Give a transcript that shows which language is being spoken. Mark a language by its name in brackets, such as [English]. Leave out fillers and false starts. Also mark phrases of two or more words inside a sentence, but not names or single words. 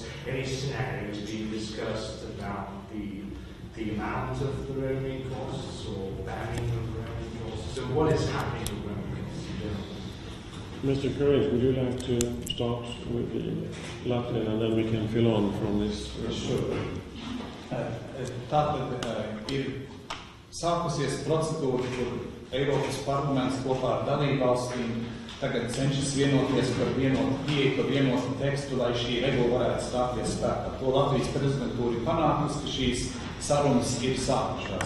[English] Any scenarios being discussed about the amount of the roaming costs or banning of roaming costs? So what is happening with roaming costs in general? Mr. Curtis, would you like to start with the Latvian and then we can fill on from this? Sure. [Latvian] Tātad ir sākusies procedūra, kur Eiropas parlaments kopā ar dalībvalstīm tagad cenšas vienoties par vienotu pieeju, par vienotu tekstu, lai šī regula varētu stāties spēkā. To Latvijas prezidentūra ir panākusi, ka šīs sarunas ir sākušās.